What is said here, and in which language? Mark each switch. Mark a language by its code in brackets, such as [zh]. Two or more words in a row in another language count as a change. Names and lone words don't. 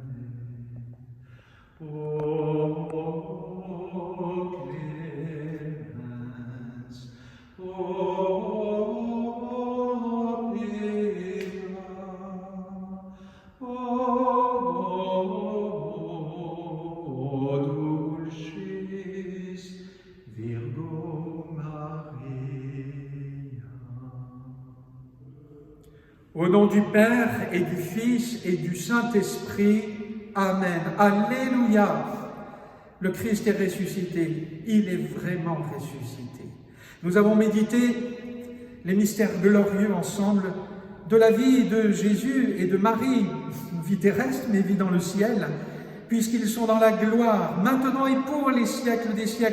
[la] O clemens, o pia, o dulcis Virgo Maria. [fr] Au nom du Père et du Fils et du Saint-Esprit, Amen. Alléluia. Le Christ est ressuscité. Il est vraiment ressuscité. Nous avons médité les mystères glorieux ensemble de la vie de Jésus et de Marie, vie terrestre mais vie dans le ciel, puisqu'ils sont dans la gloire, maintenant et pour les siècles des siècles.